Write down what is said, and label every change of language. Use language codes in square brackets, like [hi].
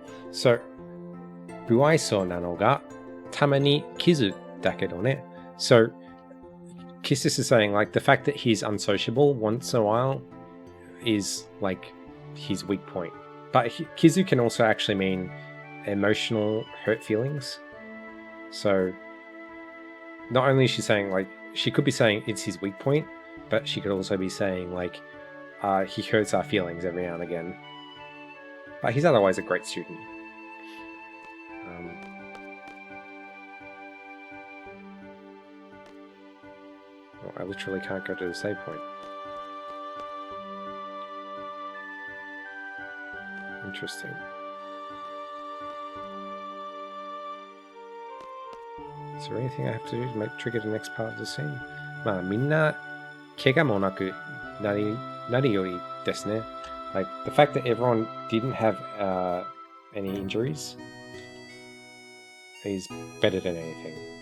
[ja] So, 不愛想なのがたまに傷だけどね. [en] So, Kisses is saying like the fact that he's unsociable once in a while is like his weak point. But Kizu can also actually mean emotional hurt feelings. So not only is she saying like, she could be saying it's his weak point, but she could also be saying like, he hurts our feelings every now and again. But he's otherwise a great student. I literally can't go to the save point. Interesting. Is there anything I have to do to trigger the next part of the scene? [ja] まあみんな怪我もなくなりよりですね. [en] Like the fact that everyone didn't have any injuries is better than anything.